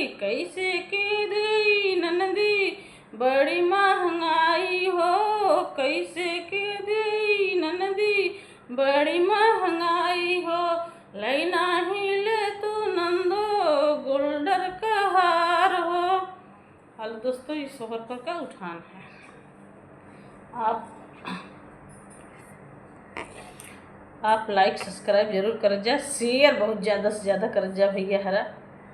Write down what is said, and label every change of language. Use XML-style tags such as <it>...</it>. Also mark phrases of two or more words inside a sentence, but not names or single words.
<bho>कैसे के देई ननदी बड़ी महंगाई हो। कैसे के देई ननदी बड़ी महंगाई हो। लई नाही ले तू नंदो गोल्डर का हार हो। हेलो दोस्तों, इस सोहर पर का उठान है। आप</bho> <en>like subscribe</en> <bho>जरूर कर जा। शेयर बहुत ज़्यादा से ज़्यादा कर जा भैया हरा।</bho>